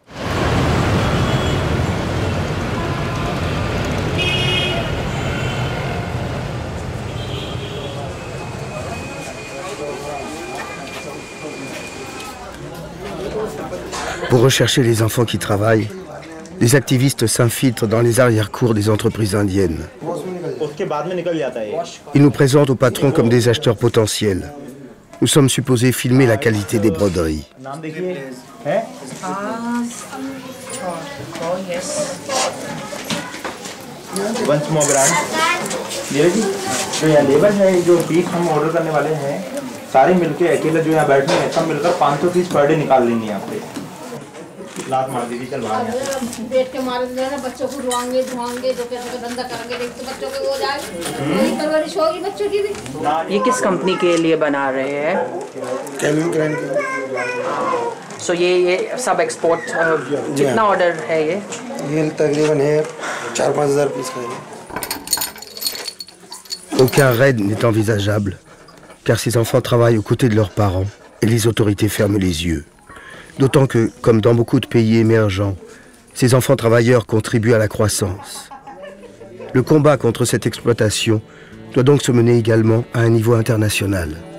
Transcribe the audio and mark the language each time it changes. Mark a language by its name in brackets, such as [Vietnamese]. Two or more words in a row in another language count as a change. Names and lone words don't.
[French] Pour rechercher les enfants qui travaillent, les activistes s'infiltrent dans les arrière-cours des entreprises indiennes. Ils nous présentent aux patrons comme des acheteurs potentiels. Nous sommes supposés filmer la qualité des broderies. [Hindi] सारे मिलके अकेले जो यहाँ बैठे हैं सब मिलकर 500 [English] piece per day [Hindi] निकाल लेंगे यहाँ पे। लात मार दीजिए, चल बाहर पेट के मारे जो है ना बच्चों को धुआंगे तो कैसे धंधा करेंगे, देखते बच्चों के हो जाए, वही परवरिश होगी बच्चों की भी। ये किस कंपनी के लिए बना रहे हैं? कैल्विन क्लाइन की। सो ये सब एक्सपोर्ट जितना ऑर्डर है ये तकरीबन है 4-5 हज़ार पीस का है। [French] Aucun raid n'est envisageable, car ces enfants travaillent aux côtés de leurs parents et les autorités ferment les yeux. D'autant que, comme dans beaucoup de pays émergents, ces enfants travailleurs contribuent à la croissance. Le combat contre cette exploitation doit donc se mener également à un niveau international.